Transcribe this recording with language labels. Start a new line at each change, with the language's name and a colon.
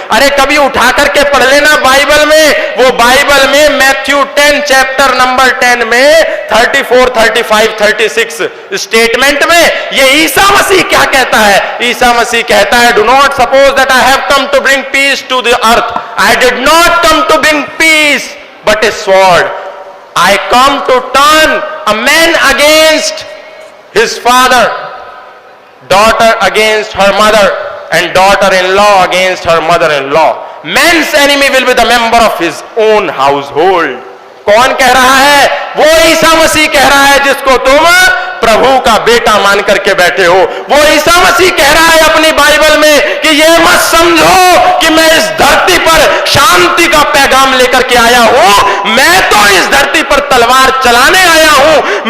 Hindi: अरे कभी उठा करके पढ़ लेना बाइबल में, वो बाइबल में मैथ्यू 10 चैप्टर नंबर 10 में 34, 35, 36 स्टेटमेंट में ये ईसा मसीह क्या कहता है। ईसा मसीह कहता है,
English: Do not suppose that I have come to bring peace to the earth, I did not come to bring peace but a sword. I come to turn a man against his father, daughter against her mother, and daughter-in-law against her mother-in-law. Man's enemy will be the member of his own household.
Hindi: कौन कह रहा है? वो ईसा मसीह कह रहा है जिसको तुम प्रभु का बेटा मान करके बैठे हो। वो ईसा मसीह कह रहा है अपनी बाइबल में कि ये मत समझो कि मैं इस धरती पर शांति का पैगाम लेकर के आया हूं, मैं तो इस धरती पर तलवार चलाने आया हूं।